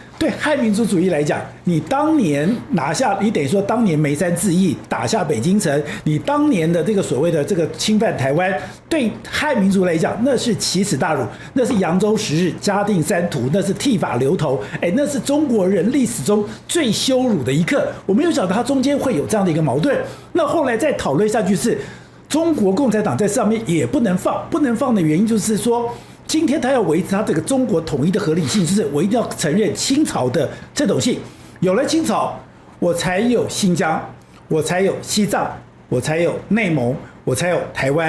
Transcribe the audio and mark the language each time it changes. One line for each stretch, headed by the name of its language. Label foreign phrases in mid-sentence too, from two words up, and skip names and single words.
Chinese: 對漢民族主義來講，你當年拿下，你等於說當年梅山自縊打下北京城，你當年的這個所謂的這個侵犯台灣，對漢民族來講，那是奇恥大辱，那是揚州十日、嘉定三屠，那是剃髮留頭，那是中國人歷史中最羞辱的一刻。我沒有想到它中間會有這樣的一個矛盾。那後來再討論下去是，中國共產黨在上面也不能放，不能放的原因就是說，今天他要維持他這個中國統一的合理性，就是我一定要承認清朝的正統性。有了清朝，我才有新疆，我才有西藏，我才有內蒙，我才有台灣。